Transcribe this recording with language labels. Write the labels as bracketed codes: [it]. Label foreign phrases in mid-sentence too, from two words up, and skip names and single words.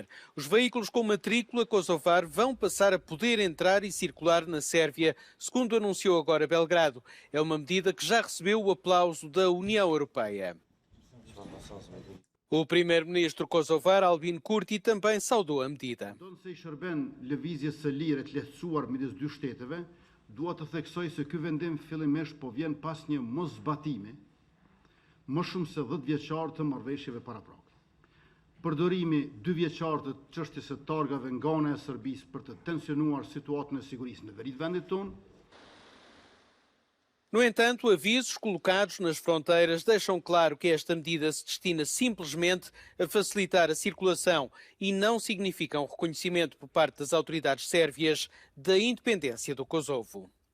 [pt] Os veículos com matrícula kosovar vão passar a poder entrar e circular na Sérvia, segundo anunciou agora Belgrado. É uma medida que já recebeu o aplauso da União Europeia. O primeiro-ministro kosovar, Albin Kurti, também saudou a medida. [sq] Dua të theksoj se ky vendim fillimisht po vjen pas një mosbatimi më shumë se 10 vjeçar të marrëveshjeve paraprake. Përdorimi 2 vjeçar të çështjes së targave nga ana e Serbisë për të tensionuar situatën e sigurisë në veri të vendit tonë. [pt] No entanto, avisos colocados nas fronteiras deixam claro que esta medida se destina simplesmente a facilitar a circulação e não significa um reconhecimento por parte das autoridades sérvias da independência do Kosovo.